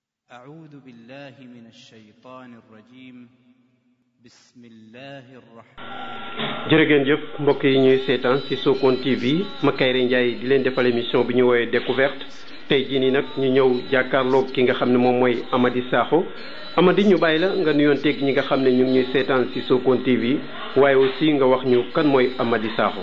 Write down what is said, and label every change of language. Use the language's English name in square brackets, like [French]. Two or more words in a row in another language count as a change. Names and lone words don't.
[Arabic] أعوذ بالله من الشيطان الرجيم بسم الله الرحمن [Wolof] jërëgeen jëf mbokk yi ñuy seetaan ci Sokone TV Makayre Ndiaye di leen defal émission bi ñu woowee découverte tey jii nii nag ñu ñëw jàkkaarloog ki nga xam ne moom mooy Amady Sakho Amady ñu bàyyi la nga nuyoonteeg ñi nga xam ne ñu ngi ñuy seetaan ci Sokone TV waaye aussi nga wax ñu kan mooy Amady Sakho.